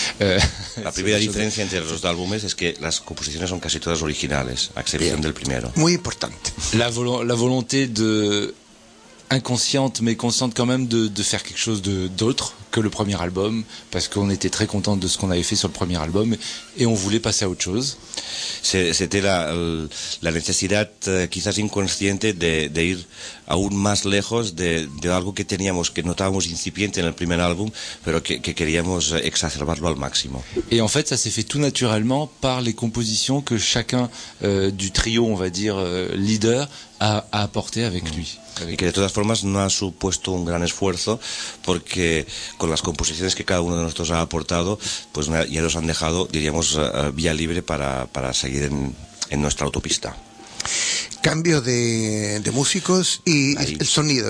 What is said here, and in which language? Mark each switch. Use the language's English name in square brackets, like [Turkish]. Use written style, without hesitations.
[French] La première différence entre les deux albums, c'est que les compositions sont quasi toutes originales, à l'exception du premier. [Spanish] Muy importante. [French] La volonté de inconsciente mais consciente quand même de faire quelque chose d'autre que le premier album, parce qu'on était très contente de ce qu'on avait fait sur le premier album et on voulait passer à autre chose. C'était la [Spanish] necesidad quizás inconsciente de ir aún más lejos de algo que teníamos, que notábamos incipiente en el primer álbum, pero que queríamos exacerbarlo al máximo. [French] Et en fait, ça s'est fait tout naturellement par les compositions que chacun du trio, on va dire, leader, a apporté avec lui. [Spanish] Y que de todas formas no ha supuesto un gran esfuerzo, porque con las composiciones que cada uno de nosotros ha aportado, pues ya nos han dejado, diríamos, vía libre para seguir en nuestra autopista. Cambio de músicos y el sonido.